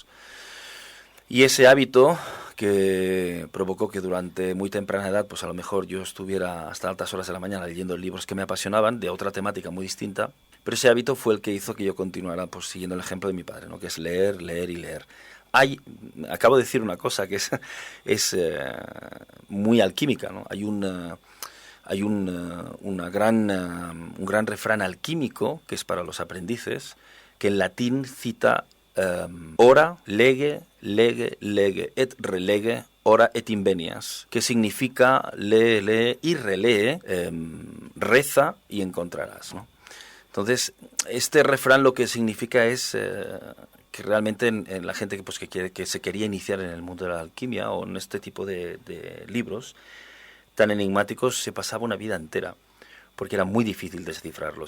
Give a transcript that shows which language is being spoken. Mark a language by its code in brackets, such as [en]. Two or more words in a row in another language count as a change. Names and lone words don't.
[es] Y ese hábito que provocó que durante muy temprana edad, pues a lo mejor yo estuviera hasta altas horas de la mañana leyendo libros que me apasionaban, de otra temática muy distinta, pero ese hábito fue el que hizo que yo continuara pues siguiendo el ejemplo de mi padre, ¿no? Que es leer, leer y leer. Acabo de decir una cosa que es muy alquímica, ¿no? Hay hay un gran refrán alquímico, que es para los aprendices, que en latín cita [la] ora, lege, lege, lege, et relege, ora et invenias, [es] que significa lee y relee, reza y encontrarás, ¿no? Entonces, este refrán lo que significa es que realmente en la gente que se quería iniciar en el mundo de la alquimia o en este tipo de libros tan enigmáticos se pasaba una vida entera, porque era muy difícil descifrarlos.